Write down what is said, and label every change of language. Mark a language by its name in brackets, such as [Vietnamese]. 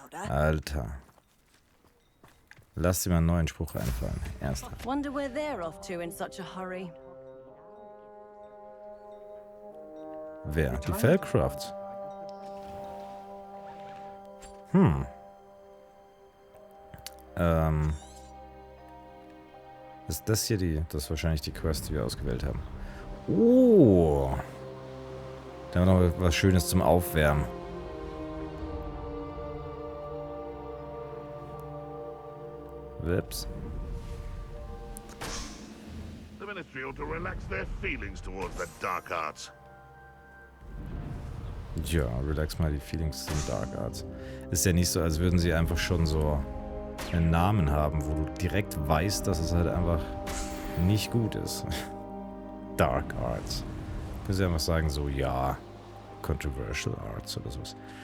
[German] Alter. Lass dir mal einen neuen Spruch einfallen. Ernsthaft. [English] Wonder where they're off to in such a hurry. [German] Wer? Die Feldcrofts. Ist das hier das ist wahrscheinlich die Quest, die wir ausgewählt haben. Oh. Da haben wir noch was Schönes zum Aufwärmen. Wips. [English] The ministry ought to relax their feelings towards the dark arts. [German] Ja, relax mal die Feelings zum Dark Arts. Ist ja nicht so, als würden sie einfach schon so einen Namen haben, wo du direkt weißt, dass es halt einfach nicht gut ist. Dark Arts. Können sie einfach sagen, so, ja, Controversial Arts oder sowas.